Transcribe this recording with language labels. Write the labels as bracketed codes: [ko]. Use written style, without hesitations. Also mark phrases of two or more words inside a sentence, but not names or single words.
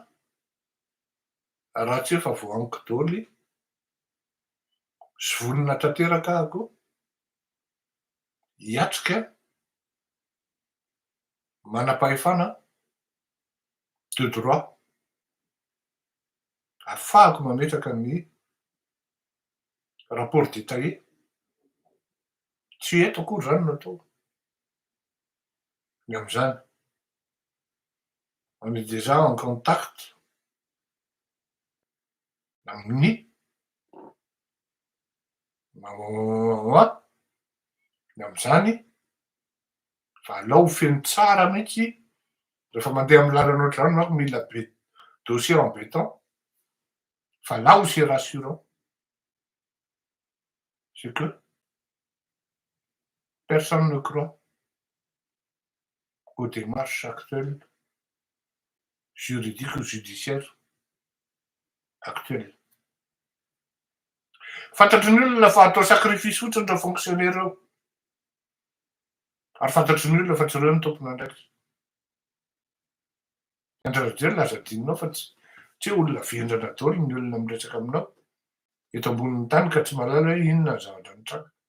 [mg] raha tsy efa voaniko daholo sy vonona tanteraka ahako hiatrika manam-pahefana [fr] de droit [mg] ahafahako mametraka ny [fr] rapport détaillé [mg] tsy eto akory zany no atao ny am'zany. [fr] On est déjà en contact [mg] amin'ny ny am'zany fa alao feno tsara mihitsy rehefa mandeha amin'ny lalan'ny ohatr'izany manko mila [fr] dossier en béton [mg] fa [fr] là où c'est rassurant c'est que personne ne croit aux démarches actuelles juridiques ou judiciaires actuelles. [mg] Fantatry ny olona fa atao sacrifice fotsiny reo fonctionnaire reo. Ary fantatry ny olona fa tsy reo ny tompon'andraikitra. Andry Rajoelina laza adinonao fa tsy olona vendrana daholo ny olona miresaka aminao eto ambonin'ny tany ka tsy mahalala hoe inona ny zavatra nitranga.